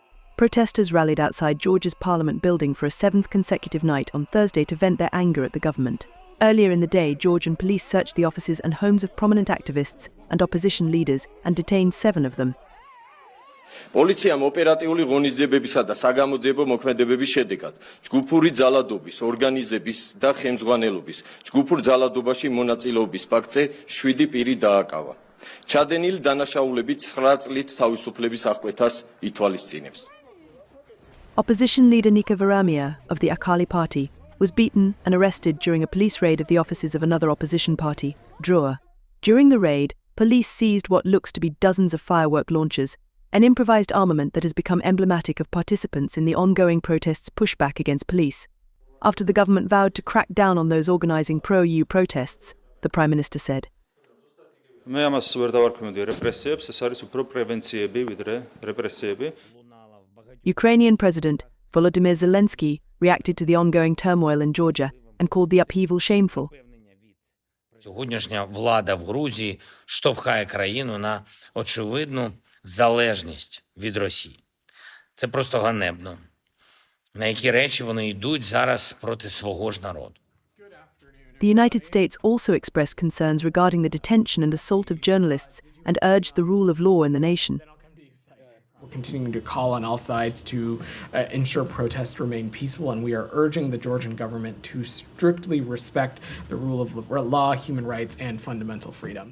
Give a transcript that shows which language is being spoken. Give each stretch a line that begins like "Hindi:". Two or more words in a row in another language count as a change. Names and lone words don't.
English: Protesters rallied outside Georgia's parliament building for a seventh consecutive night on Thursday to vent their anger at the government. Earlier in the day, Georgian police searched the offices and homes of prominent activists and opposition leaders and detained 7 of them.
Georgian: პოლიციამ ოპერატიული ღონისძიებებისა და საგამოძიებო მოქმედებების შედეგად ჯგუფური ძალადობის, ორგანიზების და ხელმძღვანელობის ჯგუფურ ძალადობაში მონაწილეობის ფაქტზე 7 პირი დააკავა. ჩადენილი დანაშაულები 9 წლით თავისუფლების აღკვეთას ითვალისწინებს.
English: Opposition leader Nika Varamia of the Akali party was beaten and arrested during a police raid of the offices of another opposition party, DRUA. During the raid, police seized what looks to be dozens of firework launchers, an improvised armament that has become emblematic of participants in the ongoing protests' pushback against police. After the government vowed to crack down on those organizing pro-EU protests, the Prime Minister said.
Georgian: მე ამას ვერ დავარქმევდი რეპრესიებს, ეს არის უფრო პრევენციები ვიდრე რეპრესიები.
English: Ukrainian President Volodymyr Zelensky reacted to the ongoing turmoil in Georgia and called the upheaval shameful.
Ukrainian: Сьогоднішня влада в Грузії штовхає країну на очевидну залежність від Росії. Це просто ганебно. На які речі вони йдуть зараз проти свого ж народу.
English: The United States also expressed concerns regarding the detention and assault of journalists and urged the rule of law in the nation. We're continuing to call on all sides to ensure protests remain peaceful, and we are urging the Georgian government to strictly respect the rule of law, human rights, and fundamental freedom.